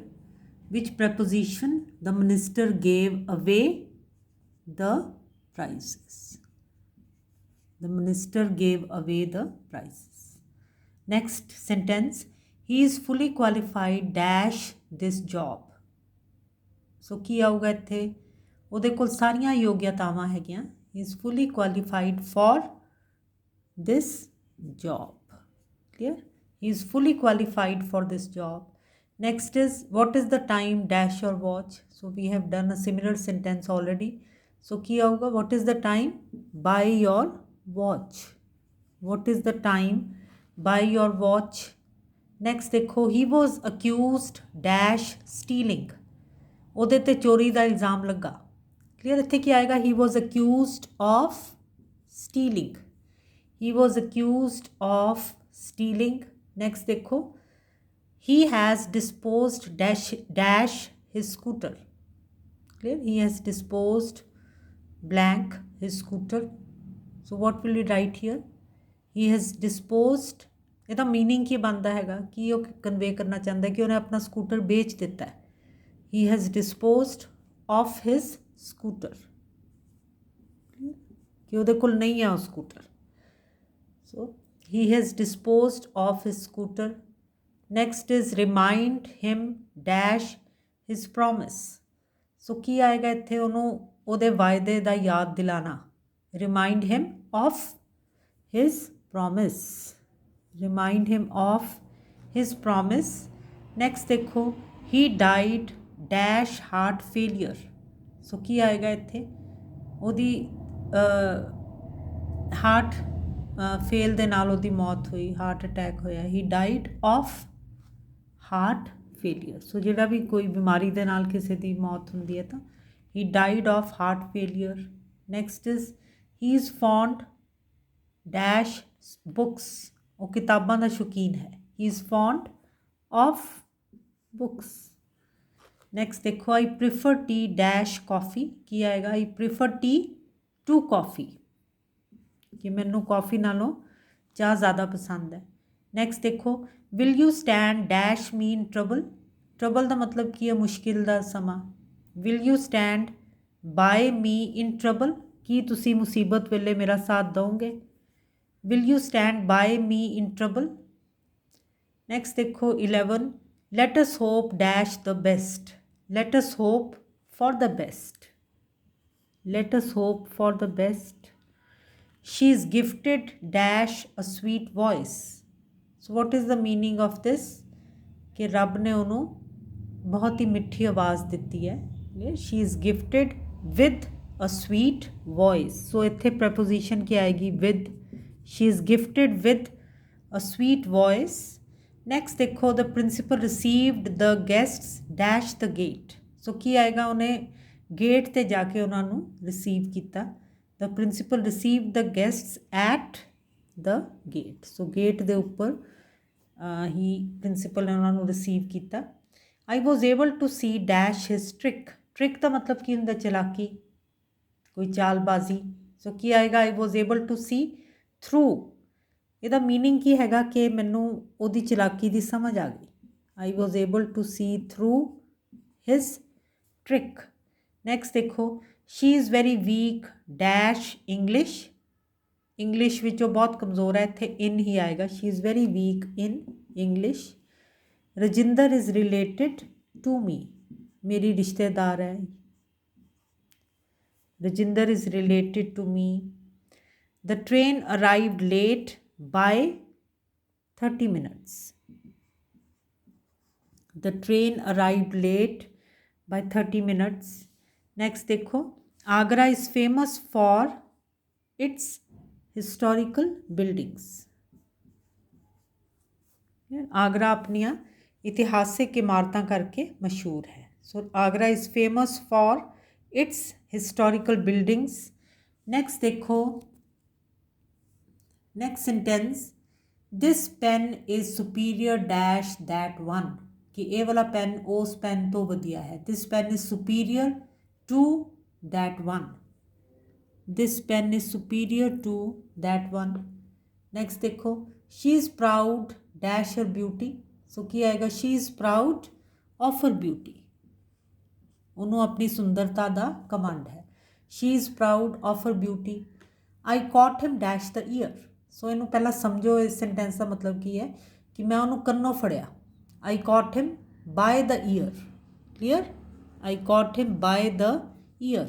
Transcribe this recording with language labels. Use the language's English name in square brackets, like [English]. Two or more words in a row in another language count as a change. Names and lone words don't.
[English] Which preposition? The minister gave away the prizes. The minister gave away the prizes. Next sentence, he is fully qualified dash this job. [Punjabi] ਸੋ ਕੀ ਆਊਗਾ ਇੱਥੇ ਉਹਦੇ ਕੋਲ ਸਾਰੀਆਂ ਯੋਗਿਤਾਵਾਂ ਹੈਗੀਆਂ [English] he is fully qualified for this job. Clear? He is fully qualified for this job. Next is what is the time dash your watch. So we have done a similar sentence already. So [Punjabi] ਕੀ ਆਊਗਾ [English] what is the time by your watch. What is the time by your watch. Next देखो he was accused dash stealing. [Punjabi] ਉਹਦੇ ਤੇ ਚੋਰੀ ਦਾ ਇਲਜ਼ਾਮ ਲੱਗਾ. ਕਲੀਅਰ ਇੱਥੇ ਕੀ ਆਏਗਾ [English] he was accused of stealing. He was accused of stealing. Next देखो he has disposed dash his scooter. Clear? He has disposed blank his scooter. So what will we write here? He has disposed. [Punjabi] ਇਹਦਾ ਮੀਨਿੰਗ ਕੀ ਬਣਦਾ ਹੈਗਾ ਕੀ ਉਹ ਕਨਵੇ ਕਰਨਾ ਚਾਹੁੰਦਾ ਕਿ ਉਹਨੇ ਆਪਣਾ ਸਕੂਟਰ ਵੇਚ ਦਿੱਤਾ ਹੈ. [English] He has disposed of his scooter. [Punjabi] ਕਿ ਉਹਦੇ ਕੋਲ ਨਹੀਂ ਹੈ ਉਹ ਸਕੂਟਰ. [English] So he has disposed of his scooter. Next is remind him dash his promise. [Punjabi] So ਕੀ ਆਏਗਾ ਇੱਥੇ ਉਹਨੂੰ ਉਹਦੇ ਵਾਅਦੇ ਦਾ ਯਾਦ ਦਿਲਾਣਾ. [English] Remind him of his promise. Remind him of his promise. Next देखो he died dash heart failure. [Punjabi] So ਕੀ ਆਏਗਾ ਇੱਥੇ ਉਹਦੀ [English] heart fail [Punjabi] ਦੇ ਨਾਲ ਉਹਦੀ ਮੌਤ ਹੋਈ [English] heart attack [Punjabi] ਹੋਇਆ. [English] he died of heart failure. [Punjabi] So ਜਿਹੜਾ ਵੀ ਕੋਈ ਬਿਮਾਰੀ ਦੇ ਨਾਲ ਕਿਸੇ ਦੀ ਮੌਤ ਹੁੰਦੀ ਹੈ ਤਾਂ [English] he died of heart failure. Next is he is fond dash books. [Punjabi] ਉਹ ਕਿਤਾਬਾਂ ਦਾ ਸ਼ੌਕੀਨ ਹੈ. [English] he is fond of books. ਨੈਕਸਟ ਦੇਖੋ I prefer tea dash coffee. [Punjabi] ਕੀ ਆਏਗਾ [English] I prefer tea to coffee. [Punjabi] ਕਿ ਮੈਨੂੰ ਕੌਫੀ ਨਾਲੋਂ ਚਾਹ ਜ਼ਿਆਦਾ ਪਸੰਦ ਹੈ. [English] ਨੈਕਸਟ ਦੇਖੋ will you stand dash me in trouble. [Punjabi] ਟਰਬਲ ਦਾ ਮਤਲਬ ਕੀ ਹੈ ਮੁਸ਼ਕਿਲ ਦਾ ਸਮਾਂ. [English] will you stand by me in trouble. [Punjabi] ਕੀ ਤੁਸੀਂ ਮੁਸੀਬਤ ਵੇਲੇ ਮੇਰਾ ਸਾਥ ਦਓਗੇ. [English] Will you stand by me in trouble? Next देखो 11 let us hope dash the best. Let us hope for the best. Let us hope for the best. She is gifted dash a sweet voice. So what is the meaning of this? [Punjabi] ਕਿ ਰੱਬ ਨੇ ਉਹਨੂੰ ਬਹੁਤ ਹੀ ਮਿੱਠੀ ਆਵਾਜ਼ ਦਿੱਤੀ ਹੈ. [English] She is gifted with a sweet voice. [Punjabi] So ਇੱਥੇ preposition ਕੀ ਆਏਗੀ with. [English] She is gifted with a sweet voice. Next देखो the principal received the guests dash the gate. [Punjabi] So ਕੀ ਆਏਗਾ ਉਹਨੇ ਗੇਟ ਤੇ ਜਾ ਕੇ ਉਹਨਾਂ ਨੂੰ ਰਿਸੀਵ ਕੀਤਾ. [English] The principal received the guests at the gate. [Punjabi] So ਗੇਟ ਦੇ ਉੱਪਰ ਹੀ ਪ੍ਰਿੰਸੀਪਲ ਨੇ ਉਹਨਾਂ ਨੂੰ ਰਿਸੀਵ ਕੀਤਾ. [English] I was able to see dash his trick. [Punjabi] Trick ਦਾ ਮਤਲਬ ਕੀ ਹੁੰਦਾ ਚਲਾਕੀ ਕੋਈ ਚਾਲਬਾਜ਼ੀ. [English] So [Punjabi] ਕੀ ਆਏਗਾ [English] I was able to see ਥਰੂ. [Punjabi] ਇਹਦਾ ਮੀਨਿੰਗ ਕੀ ਹੈਗਾ ਕਿ ਮੈਨੂੰ ਉਹਦੀ ਚਲਾਕੀ ਦੀ ਸਮਝ ਆ ਗਈ. [English] I was able to see through his trick. ਨੈਕਸਟ ਦੇਖੋ she is very weak dash English. [Punjabi] ਇੰਗਲਿਸ਼ ਵਿੱਚੋਂ ਬਹੁਤ ਕਮਜ਼ੋਰ ਹੈ. ਇੱਥੇ ਇਨ ਹੀ ਆਏਗਾ. [English] She is very weak in English. Rajinder is related to me. [Punjabi] ਮੇਰੀ ਰਿਸ਼ਤੇਦਾਰ ਹੈ. [English] Rajinder is related to me. The train arrived late by 30 minutes. The train arrived late by 30 minutes. Next देखो Agra is famous for its historical buildings. [Punjabi] ਆਗਰਾ ਆਪਣੀਆਂ ਇਤਿਹਾਸਿਕ ਇਮਾਰਤਾਂ ਕਰਕੇ ਮਸ਼ਹੂਰ ਹੈ. [English] So Agra is famous for its historical buildings. Next देखो next sentence this pen is superior dash that one, [Punjabi] ਕਿ ਇਹ ਵਾਲਾ ਪੈਨ ਉਸ ਪੈਨ ਤੋਂ ਵਧੀਆ ਹੈ. [English] this pen is superior to that one. this pen is superior to that one. नेक्स्ट देखो, she is proud dash her beauty. सो [Punjabi] ਕੀ ਆਏਗਾ, [English] she is proud of her beauty. [Punjabi] ਉਹਨੂੰ ਆਪਣੀ ਸੁੰਦਰਤਾ ਦਾ ਕਮਾਂਡ ਹੈ. [English] She is proud of her beauty. I caught him dash the ear. [Punjabi] ਸੋ ਇਹਨੂੰ ਪਹਿਲਾਂ ਸਮਝੋ, ਇਸ ਸੈਂਟੈਂਸ ਦਾ ਮਤਲਬ ਕੀ ਹੈ ਕਿ ਮੈਂ ਉਹਨੂੰ ਕੰਨੋਂ ਫੜਿਆ. [English] I caught him by the ear. Clear, I caught him by the ear.